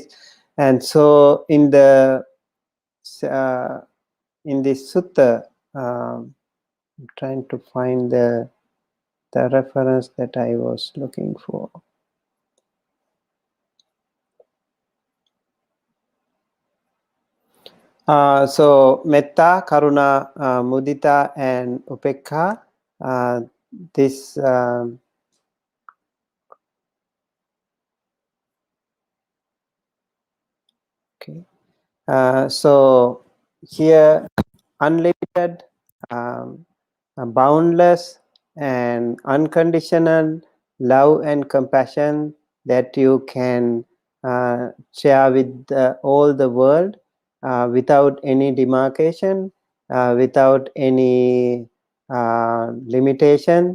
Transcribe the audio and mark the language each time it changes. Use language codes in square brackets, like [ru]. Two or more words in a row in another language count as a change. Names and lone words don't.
[en] And so in the in this sutta, I'm trying to find the reference that I was looking for. [pi] So metta, karuna, mudita, and upekha. [en] This okay. So here, unlimited, boundless, and unconditional love and compassion that you can share with all the world without any demarcation, without any limitation.